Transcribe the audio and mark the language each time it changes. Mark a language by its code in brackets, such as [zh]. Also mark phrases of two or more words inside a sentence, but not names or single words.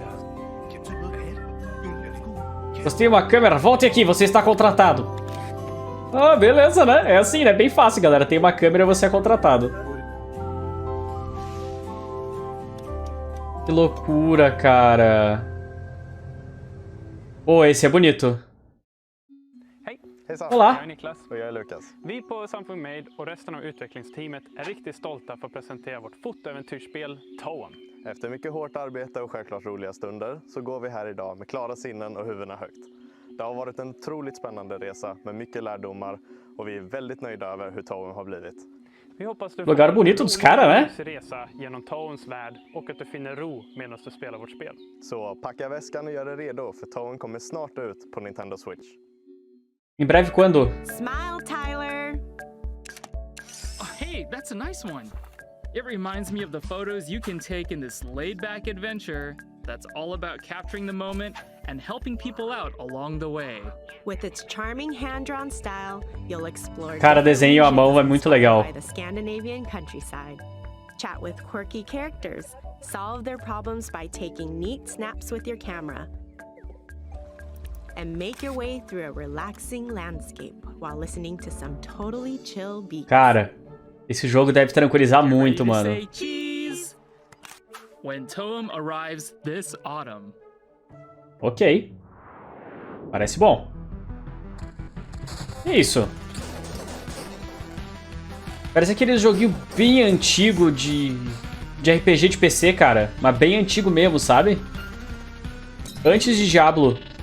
[pt] Você tem uma câmera? Volte aqui, você está contratado. Ah, beleza, né? É assim, né? Bem fácil, galera. Tem uma câmera e você é contratado. Que loucura, cara. Pô, esse é bonito. [sv] Hej, hejsan. [pt] Olá. [sv] Jag är Niklas och jag är Lukas. Vi på Samfund Made och resten av utvecklingsteamet är riktigt stolta för att presentera vårt fotoäventyrsspel Toem. Efter mycket hårt arbete och självklart roliga stunder så går vi här idag med klara sinnen och huvudena högt. Det har varit en otroligt spännande resa med mycket lärdomar och vi är väldigt nöjda över hur Toem har blivit. Vi hoppas du [pt] Lugar bonito dos caras, né? [sv] resa genom Toems värld och att du finner ro medan du spelar vårt spel. Så packa väskan och gör dig redo för Toem kommer snart ut på Nintendo Switch. [pt] Em breve quando? [en] Smile, Tyler! Oh, hey, that's a nice one. It reminds me of the photos you can take in this laid-back adventure that's all about capturing the moment and helping people out along the way. With its charming hand-drawn style, you'll explore [pt] Cara, desenho à mão é muito legal. [en] by the Scandinavian countryside. Chat with quirky characters, solve their problems by taking neat snaps with your camera, and make your way through a relaxing landscape while listening to some totally chill beats. [pt] Cara, esse jogo deve tranquilizar muito, mano. [en] Say cheese when Toem arrives this autumn. [pt] Ok. Parece bom. É isso. Parece aquele joguinho bem antigo de RPG de PC, cara. Mas bem antigo mesmo, sabe? Antes de Diablo.